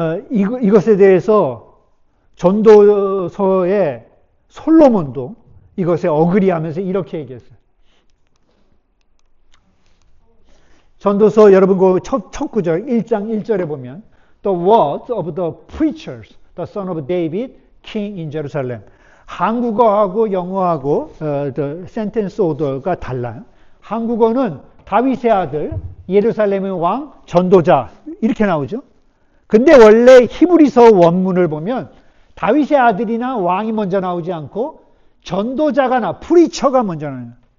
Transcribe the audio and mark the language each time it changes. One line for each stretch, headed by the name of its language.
Korean: 이것에 대해서 전도서의 솔로몬도 이것에 어그리하면서 이렇게 얘기했어요. 전도서 여러분 그 첫 구절 1장 1절에 보면
English: The words of the preachers, the son of David, king in Jerusalem.
Korean: 한국어하고 영어하고
English: the sentence order
Korean: 가 달라요. 한국어는 다윗의 아들, 예루살렘의 왕, 전도자 이렇게 나오죠. 근데 원래 히브리서 원문을 보면 다윗의 아들이나 왕이 먼저 나오지 않고 전도자가 프리처가 먼저 나와요.